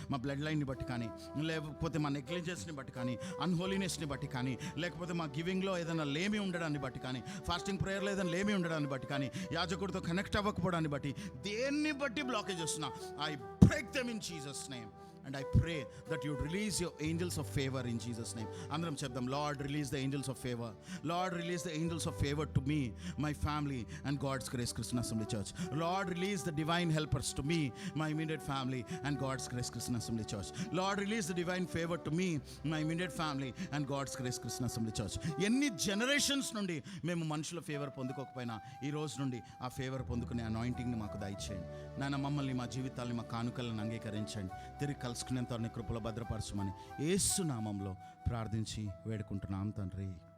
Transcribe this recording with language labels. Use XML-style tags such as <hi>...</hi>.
<te>మా బ్లడ్ లైన్ని బట్టి కానీ, లేకపోతే మా నెగ్లిజెన్స్ని బట్టి కానీ, అన్హోలీనెస్ని బట్టి కానీ, లేకపోతే మా గివింగ్లో ఏదైనా లేమి ఉండడాన్ని బట్టి కానీ, ఫాస్టింగ్ ప్రేయర్లో ఏదైనా లేమి ఉండడాన్ని బట్టి కానీ, యాజకుడితో కనెక్ట్ అవ్వకపోవడాన్ని బట్టి, దేన్ని బట్టి బ్లాకేజ్ వస్తున్నా,</te> <en>I break them in Jesus name. And I pray that you release your angels of favor in Jesus name.</en> <te>Andram chepdam,</te> <en>Lord, release the angels of favor. Lord, release the angels of favor to me, my family, and God's Grace Christian Assembly Church. Lord, release the divine helpers to me, my immediate family, and God's Grace Christian Assembly Church. Lord, release the divine favor to me, my immediate family, and God's Grace Christian Assembly Church.</en> <te>ఎన్ని generations నుండి మేము మనుషుల favour పొందుకోకపోయినా ఈ రోజు నుండి ఆ favour పొందుకునే అనాయింటింగ్ని మాకు దయచేయండి నాయన. మమ్మల్ని, మా జీవితాల్ని, మా కానుకలను అంగీకరించండి. తిరిగి కలుసుకునేంత నీ కృపలో భద్రపరచమని యేసు నామంలో ప్రార్థించి వేడుకుంటున్నాం తండ్రి.</te>